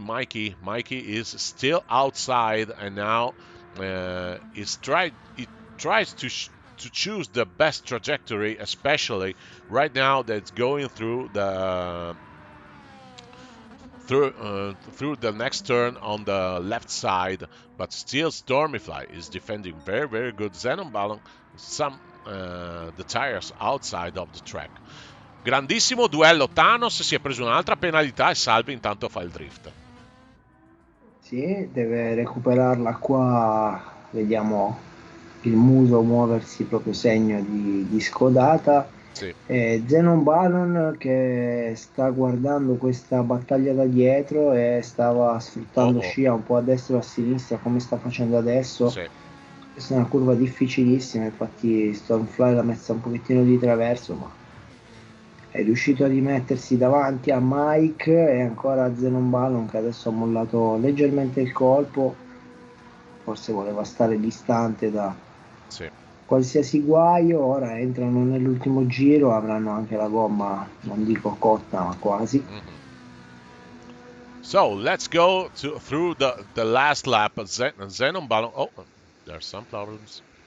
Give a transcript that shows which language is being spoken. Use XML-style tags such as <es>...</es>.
<en>Mikey is still outside, and now he tries to choose the best trajectory, especially right now that's going through the through the next turn on the left side, but still Stormyfly is defending very, very good. Xenon Ballon, the tires outside of the track.</en> <it>Grandissimo duello. Thanos si è preso un'altra penalità e Salve intanto fa il drift. Sì, deve recuperarla qua, vediamo il muso muoversi proprio segno di scodata. Sì. Xenon Ballon che sta guardando questa battaglia da dietro e stava sfruttando scia un po' a destra o a sinistra come sta facendo adesso. Sì. Questa è una curva difficilissima, infatti Stormfly l'ha messa un pochettino di traverso, ma è riuscito a rimettersi davanti a Mike e ancora a Xenon Ballon che adesso ha mollato leggermente il colpo, forse voleva stare distante da qualsiasi guaio. Ora entrano nell'ultimo giro, avranno anche la gomma, non dico cotta, ma quasi.</it> <en>So let's go through the last lap. Xenon Ballon. Oh, there's some problems.</en>